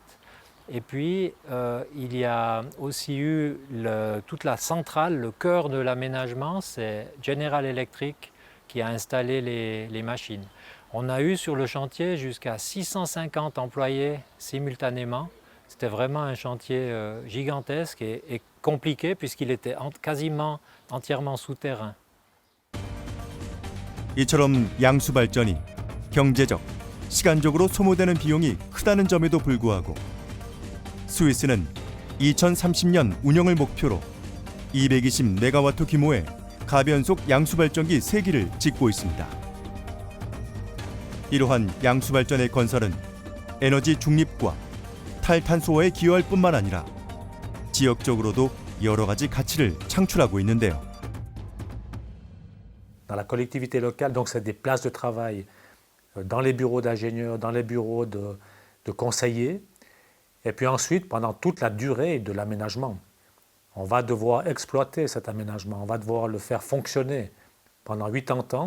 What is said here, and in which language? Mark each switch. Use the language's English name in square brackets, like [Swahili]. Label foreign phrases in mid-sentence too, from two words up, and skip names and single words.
[French] Et puis, il y a aussi eu toute la centrale, le cœur de l'aménagement, c'est General Electric qui a installé les machines. On a eu sur le chantier jusqu'à 650 employés simultanément. C'était vraiment un chantier gigantesque et compliqué puisqu'il était quasiment entièrement souterrain. [Korean] 이처럼 양수 발전이 경제적, 시간적으로 소모되는 비용이 크다는 점에도 불구하고 스위스는 2030년 운영을 목표로 220메가와트 규모의 가변속 양수발전기 3기를 짓고 있습니다. 이러한 양수발전의 건설은 에너지 중립과 탈탄소화에 기여할 뿐만 아니라 지역적으로도 여러 가지 가치를 창출하고 있는데요. [French] Dans la collectivité locale, donc c'est des places de travail dans les bureaux d'ingénieurs, dans les bureaux de conseillers. Et puis ensuite, pendant toute la durée de l'aménagement, on va devoir exploiter cet aménagement, on va devoir le faire fonctionner pendant 80 ans.